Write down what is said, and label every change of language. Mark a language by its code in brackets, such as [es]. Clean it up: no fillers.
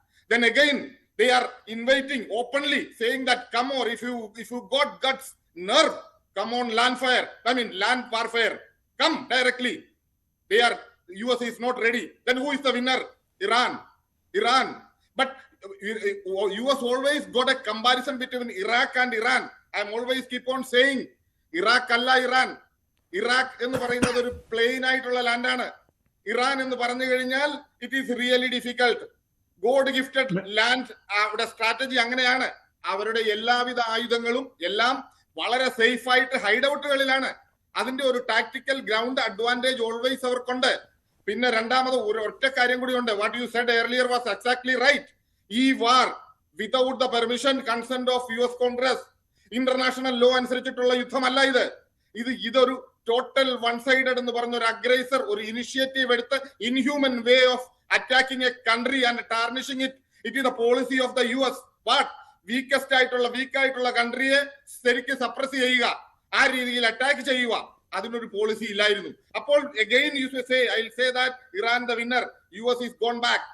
[en] Then again they are inviting openly, saying that come on, if you got guts, nerve, come on land warfare, come directly. US is not ready. Then who is the winner? Iran. But US always got a comparison between Iraq and Iran. I'm always keep on saying Iraq [ml] alla [en] Iran. [ml] Iraq എന്ന് പറയുന്നത് ഒരു plain ആയിട്ടുള്ള ലാൻഡാണ്. Iran എന്ന് പറഞ്ഞു കഴിഞ്ഞാൽ [en] It is really difficult. [ml] God gifted land. അവിടെ strategy അങ്ങനെയാണ്. അവരുടെ എല്ലാവിധ ആയുധങ്ങളും എല്ലാം വളരെ സേഫ് ആയിട്ട് ഹൈഡ് ഔട്ടുകളിലാണ്. അതിന്റെ ഒരു ടാക്ടിക്കൽ ഗ്രൗണ്ട് അഡ്വാൻറ്റേജ് ഓൾവേസ് അവർക്കുണ്ട്. പിന്നെ രണ്ടാമത് ഒറ്റ കാര്യം കൂടി ഉണ്ട്. [en] What you said earlier was exactly right. [ml] ഈ [en] war without the permission consent of US Congress, [ml] international law അനുസരിച്ചിട്ടുള്ള യുദ്ധമല്ല ഇത്. ഇതൊരു ടോട്ടൽ വൺ സൈഡഡ് എന്ന് പറഞ്ഞ ഒരു അഗ്രൈസർ ഒരു ഇനിഷ്യേറ്റീവ് എടുത്ത് [en] Inhuman way of attacking a country and tarnishing it. It is the policy of the US. What? [ml] Week ആയിട്ടുള്ള കൺട്രിയെ ശരിക്കും സപ്രസ് ചെയ്യുക, ആ രീതിയിൽ അറ്റാക്ക് ചെയ്യുക, അതിനൊരു പോളിസി ഇല്ലായിരുന്നു. അപ്പോൾ [en] again you say, I'll say that Iran the winner, US is gone back.